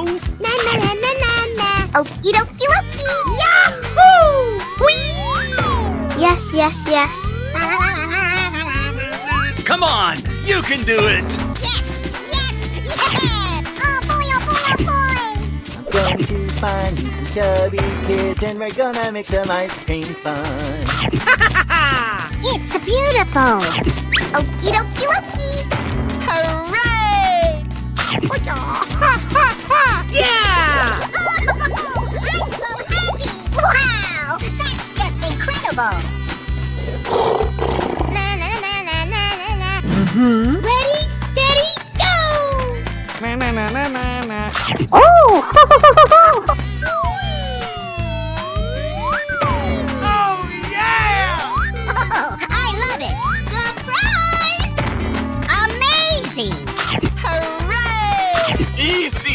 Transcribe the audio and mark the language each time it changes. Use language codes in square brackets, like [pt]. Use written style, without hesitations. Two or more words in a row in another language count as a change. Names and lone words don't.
[en] Na na na na na na. Okie dokie dokie. Yahoo! Whee! Yes, yes, yes. Come on, you can do it! Yes, yes, yeah! Oh boy, oh boy, oh boy! I'm going to find some chubby kids and we're gonna make some ice cream fun. It's beautiful. Okie dokie dokie. Hooray! Yeah! Oh, I'm so happy! Wow! That's just incredible! Na na na na na na na. Ready, steady, go! Na na na na na na. Oh! Oh, yeah! Oh, I love it! Surprise! Amazing! Hooray! Easy!